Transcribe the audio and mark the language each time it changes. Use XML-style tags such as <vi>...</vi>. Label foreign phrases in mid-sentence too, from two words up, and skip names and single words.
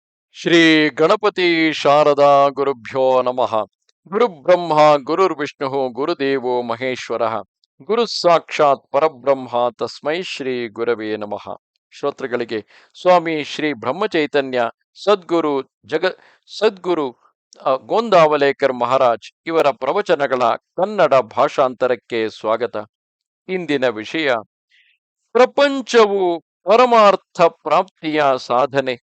<sa>ಶ್ರೀ ಗಣಪತಿ ಶಾರದಾ ಗುರುಭ್ಯೋ ನಮಃ. ಗುರುಬ್ರಹ್ಮ ಗುರುರ್ವಿಷ್ಣು ಗುರುದೇವೋ ಮಹೇಶ್ವರ. ಗುರು ಸಾಕ್ಷಾತ್ ಪರಬ್ರಹ್ಮ ತಸ್ಮೈ ಶ್ರೀ ಗುರವೇ ನಮಃ.</sa> <kn>ಶ್ರೋತೃಗಳಿಗೆ ಸ್ವಾಮಿ ಶ್ರೀ ಬ್ರಹ್ಮಚೈತನ್ಯ ಸದ್ಗುರು ಸದ್ಗುರು ಗೋಂದಾವಲೇಕರ್ ಮಹಾರಾಜ್ ಇವರ ಪ್ರವಚನಗಳ ಕನ್ನಡ ಭಾಷಾಂತರಕ್ಕೆ ಸ್ವಾಗತ. ಇಂದಿನ ವಿಷಯ: ಪ್ರಪಂಚವು ಪರಮಾರ್ಥ ಪ್ರಾಪ್ತಿಯ ಸಾಧನೆ.</kn>